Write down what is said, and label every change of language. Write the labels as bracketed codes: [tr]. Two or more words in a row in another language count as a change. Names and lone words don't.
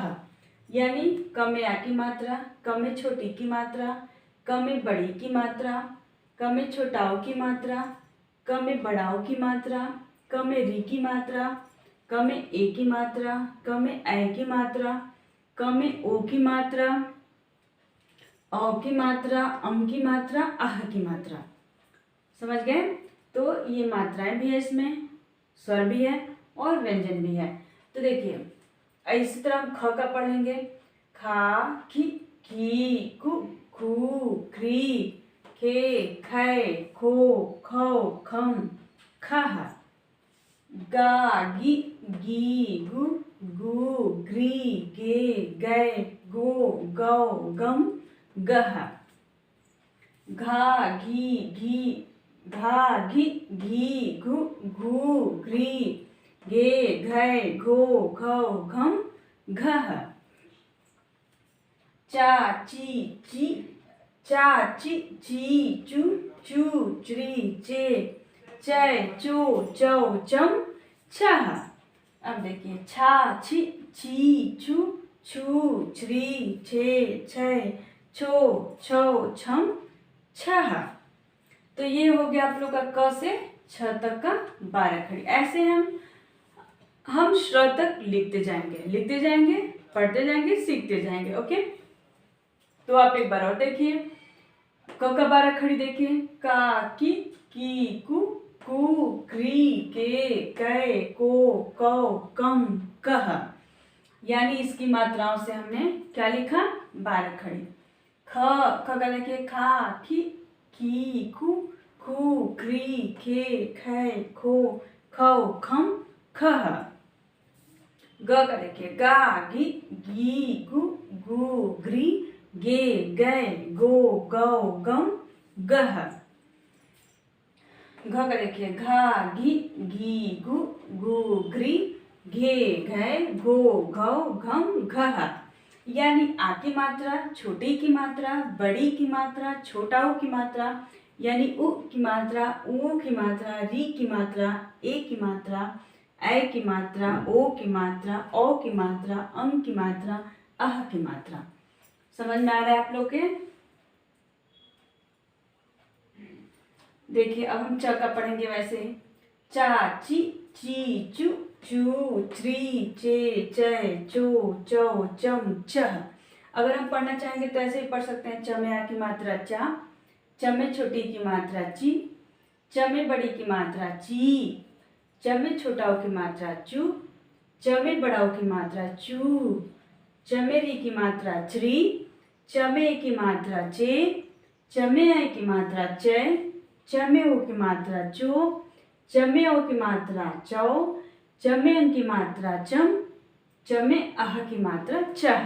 [hi] यानी क में आ की मात्रा, क में छोटी की मात्रा, क में बड़ी की मात्रा, क में छोटाओ की मात्रा, क में बड़ाओ की मात्रा, क में री की मात्रा, क में ए की मात्रा, क में ऐ की मात्रा, क में ओ की मात्रा, औ की मात्रा, अम की मात्रा, आह की मात्रा। समझ गए? तो ये मात्राएं भी है, इसमें स्वर भी है और व्यंजन भी है। तो देखिए, इसी तरह हम ख का पढ़ेंगे। खा की कु क्री खे खे खो खौ खम खह। गा गी गू ग्री गे गै गो गौ गम गह। घा घी घू घ्री घे घै घो घौ घम घह। चा ची चू च्री चे चै चो चौ चम छह। अब देखिए, छा छी छू छ्री छे छै छो छौ छम छह। तो ये हो गया आप लोग का क से छ तक का 12 खड़ी। ऐसे हम श्र तक लिखते जाएंगे, पढ़ते जाएंगे, सीखते जाएंगे। ओके, तो आप एक बार और देखिए। क का 12 खड़ी देखिए। का की कु क्री के कै को कौ कम कह। यानी इसकी मात्राओं से हमने क्या लिखा, 12 खड़ी। ख का देखिए, खा खी की खू खू क्री खे खे खो खौ खम खह। ग का देखिए, गा गी गी गु गु ग्री गे गै गो गौ गम गह। घ का देखिए, घा घी घी गु गु ग्री घे घै घो घौ घम घह। यानी आ की मात्रा, छोटी की मात्रा, बड़ी की मात्रा, छोटा ऊ की मात्रा, यानी उ की मात्रा, ऊ की मात्रा, री की मात्रा, ए की मात्रा, ऐ की मात्रा, ओ की मात्रा, औ की मात्रा, अम की मात्रा, अह की मात्रा। समझ में आ रहा है आप लोग के? देखिए अब हम च का पढ़ेंगे वैसे ही। चा ची ची चू चू त्री चे चे चो चौ चम चह। अगर हम पढ़ना चाहेंगे तो ऐसे ही पढ़ सकते हैं। च में आ की मात्रा चा, च में छोटी की मात्रा ची, च में बड़ी की मात्रा ची, च में छोटा ऊ की मात्रा चू, च में बड़ा ऊ की मात्रा चू, च में री की मात्रा च्री, च में ए की मात्रा चे, च में ऐ की मात्रा चे, च में ओ की मात्रा चो, च में ओ की मात्रा चौ, च में अं की मात्रा चम, च में अह की मात्रा चह।